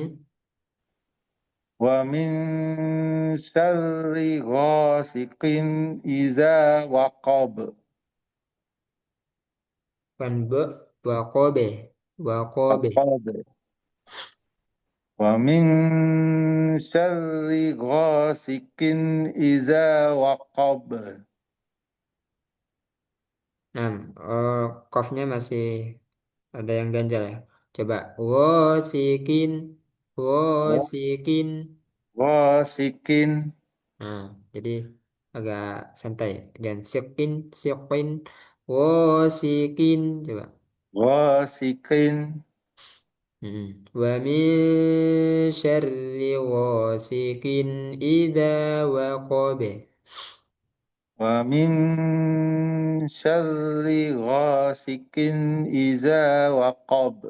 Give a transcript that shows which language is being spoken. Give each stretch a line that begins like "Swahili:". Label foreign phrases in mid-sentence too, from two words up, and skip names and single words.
Arabic: وَمِنْ شَرِّ غَاسِقٍ إِذَا وَقَبَ. Wanbe wakobe wakobe. Aqab. وَمِنْ شَرِّ غَاسِقٍ إِذَا وَقَبَ.
Indonesian: Nah, kofnya masih ada yang ganjal ya. Coba wosikin wosikin.
Arabic: Ghasikin
Indonesian: Nah, jadi agak santai. Jangan sikin sikin wosikin. Coba.
Arabic: ghasikin وَمِنْ شَرِّ غَاسِقٍ إِذَا وَقَبَ. وَمِنْ شَرِّ غَاسِقٍ إِذَا وَقَبَ.